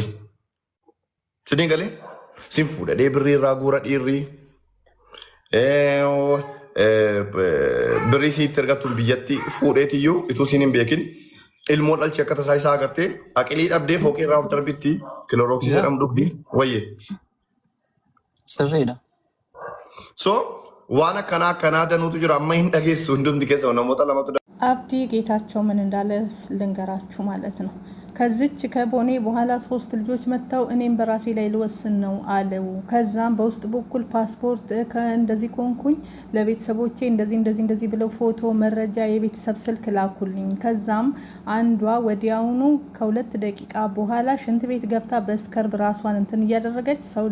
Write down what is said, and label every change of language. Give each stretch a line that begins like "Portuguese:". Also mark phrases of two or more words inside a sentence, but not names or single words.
Oromo: Sini galee isin fuudha birrii irraa guura dhiirrii Birisiitti ergattuun biyyatti fuudheetiyyuu ituu siin hin beekin ilmoon dhalchi akka tasaa isaa agartee aqilii dhabdee fooqii irraa of darbitti kilorooksii jedhamu dhugdi wayyee. Sirriidha. So waan akkanaa danuutu jira amma hin dhageessu hundumti keessa namoota lamatu
Amharic: አብዲ ጌታቸው ምን እንዳለ ልንገራችሁ ማለት ነው። ከዚች ከቦኔ በኋላ 3 ልጆች መጣው እኔም በራሴ ላይ ልወስን ነው አለው። ከዛም በውስጥ በኩል ፓስፖርት እንደዚህ ኮንኩኝ ለቤተሰቦቼ እንደዚህ ብለው ፎቶ መረጃ የቤተሰብ ስልክ ላኩልኝ። ከዛም አንዷ ወዲያውኑ ከ2 ደቂቃ በኋላ ሽንት ቤት ገብታ በስከርብ ራሷን እንትን እያደረገች ሰው